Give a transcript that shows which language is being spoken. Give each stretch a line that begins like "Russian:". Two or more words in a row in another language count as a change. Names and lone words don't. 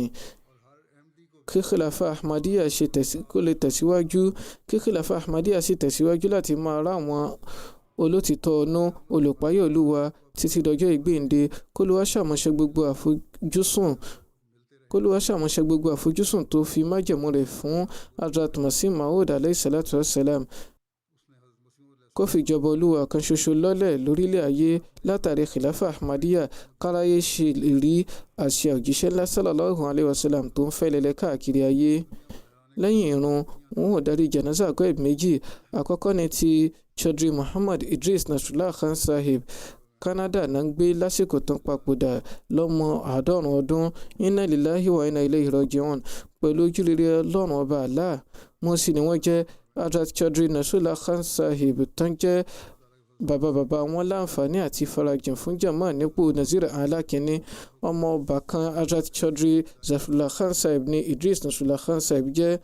Yoruba: Kí khilafa Ahmadiyya lè tẹ̀síwájú, kí khilafa Ahmadiyya sì tẹ̀síwájú láti máa rá àwọn olótìtọ́ ọnú olùpáyọ̀ Olúwa títí dọjọ́ ìgbéǹde. K'Olúwa ṣàmúṣẹ gbogbo àfojúsùn tó fi májẹ̀mú rẹ̀ fún Hazrat Masih Maud
Arabic: عليه الصلاة والسلام.
Yoruba: Kó fi ìjọba Olúwa kan ṣoṣo lọ́lẹ̀ lórílẹ̀ ayé látàrí khilafa Ahmadiyya. Káráyé ṣe lè rí àṣẹ òjíṣẹ́ ńlá
Arabic: صلى الله عليه وسلم
Yoruba: tó ń fẹ́lẹ́lẹ́ káàkiri ayé. Lẹ́yìn ìrun, wọn ò darí janaza Ghaib méjì. Àkọ́kọ́ ni ti Chaudhry Muhammad Idris Nasrullah Khan Sahib. Canada náà ń gbé lásìkò tán papòdà lọ́mọ 90 ọdún.
Arabic: إنا لله وإنا إليه راجعون.
Yoruba: Pẹ̀lú ojúrere Ọlọ́run ọba Allah, Mursi ni wọ́n jẹ́. Hazrat Chaudhry Nasrullah Khan Sahib tán jẹ́ bàbá wọn láǹfààní àti farajìn fún jama nípò Nazir Ala Kínní. ọmọ ọba kan Hazrat Chaudhry Zafrullah Khan Sahib ní Idris Nasrullah Khan Sahib jẹ́.